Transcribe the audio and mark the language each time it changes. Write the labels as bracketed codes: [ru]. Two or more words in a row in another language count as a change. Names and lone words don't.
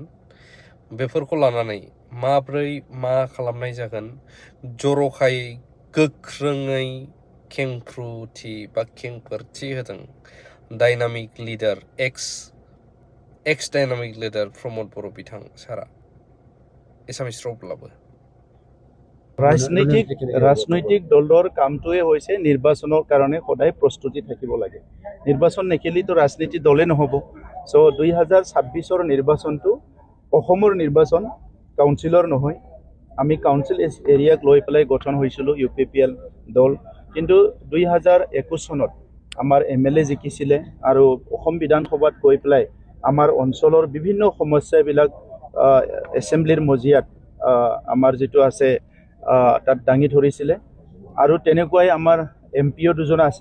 [brx] बेफोरखौ लानानै माब्रै मा खालामनाय जागोन जर'खायै गोख्रोङै खेंफ्रुथि बा खेंफोरथि होदों [en] dynamic leader ex dynamic leader [brx] प्रमद बर' बिथां सारा एसामिस रावब्लाबो [as] राजनৈতিক দলৰ কামটোৱে হৈছে নিৰ্বাচনৰ কাৰণে সদায় প্ৰস্তুতি থাকিব লাগে। নিৰ্বাচন নেখেলিতো ৰাজনীতি দলে নহ'ব। সো 2026 নিৰ্বাচনটো অসমৰ নিৰ্বাচন কাউন্সিলৰ নহয়। আমি কাউন্সিল এৰিয়াক লৈ পেলাই গঠন হৈছিলোঁ UPPL দল, কিন্তু 2021 চনত আমাৰ MLA জিকিছিলে আৰু অসম বিধানসভাত গৈ পেলাই আমাৰ অঞ্চলৰ বিভিন্ন সমস্যাবিলাক এছেম্বলিৰ মজিয়াত আমাৰ যিটো আছে তাত দাঙি ধৰিছিলে আৰু তেনেকুৱাই আমাৰ MPও দুজন আছে।